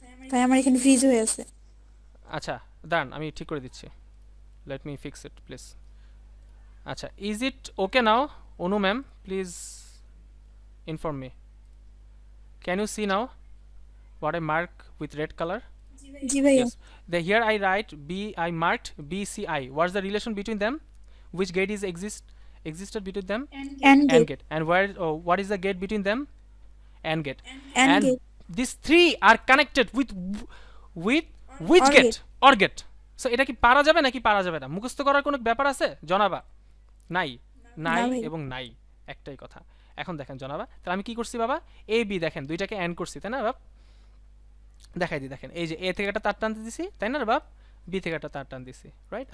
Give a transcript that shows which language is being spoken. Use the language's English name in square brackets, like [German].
[Bangla] ভাই আমার এখানে ফ্রিজ হয়ে আছে। আচ্ছা দাঁড়ান, আমি ঠিক করে দিচ্ছি, [English] Let me fix it please. আচ্ছা, is it okay now? Anu ma'am, please inform me, can you see now what I mark with red color? [Bangla] জি ভাইয়া। [English] Yes. Here I write I marked BCI. What's the relation between them? Which gate is existed between them? And AND gate. gate. And what is the gate between them? AND gate. And And gate. these three are connected with which Or gate? Or gate. [Bangla] So এটা কি পারা যাবে নাকি পারা যাবে না? মুখস্থ করার কোনো ব্যাপার আছে জনাবা? নাই, নাই ভাই। এবং নাই, একটাই কথা। এখন দেখেন জনাবা, তাহলে আমি কি করছি বাবা? এ বি দেখেন দুইটাকে অ্যান্ড করছি, তাই না বাপ? দেখাই দিই, দেখেন এই যে এ থেকে একটা তার টানতে দিছি, তাই না রে বাপ? বি থেকে একটা তার টান দিছি, রাইট?